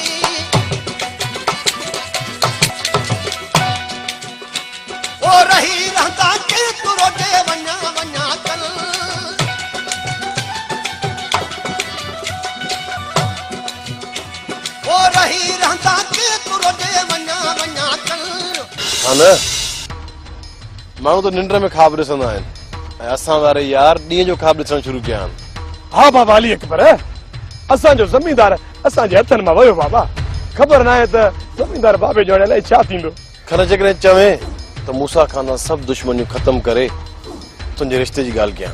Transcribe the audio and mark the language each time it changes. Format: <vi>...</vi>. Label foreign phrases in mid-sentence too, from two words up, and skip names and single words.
<sd>ओ रही रहंदा के तुरो दे वना वना कल ओ रही रहंदा के तुरो दे वना वना कल। हा न माण्हू त निंड में ख़्वाब ॾिसंदा आहिनि ऐं असां वारे यार ॾींहं जो ख़्वाब ॾिसणु शुरू कया आहिनि। हा बाबा अली अकबर, असांजो ज़मींदार असांजे हथनि मां वियो बाबा। ख़बर न आहे त ज़मींदार बाबे जो हाणे अलाए छा थींदो। खन जेकॾहिं चवे त मूसा खान सभु दुश्मनियूं ख़तम करे तुंहिंजे रिश्ते जी ॻाल्हि कयां।</sd>